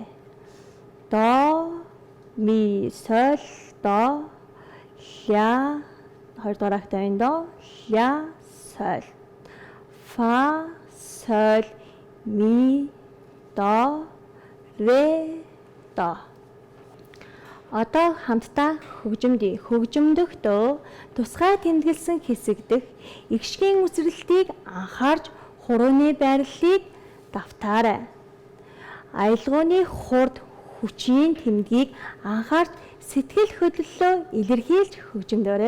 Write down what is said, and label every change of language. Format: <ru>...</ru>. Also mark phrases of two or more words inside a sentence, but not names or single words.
<mn>До, ми, соль, до, ля, 2 дугаар октавын до, ля, соль. Фа, соль, ми, до, ре, до. Одоо хамтдаа хөгжимдий. Хөгжимдөхдөө тусгай тэмдэглэсэн хэсэг дэх игшгийн үсрэлтийг анхаарч хурууны байрлалыг давтаарай. Аялгауны хурд хүчийн тэмдгийг анхаарч сэтгэл хөдлөлөө илэрхийлж хөгжимдөөрэй.</mn>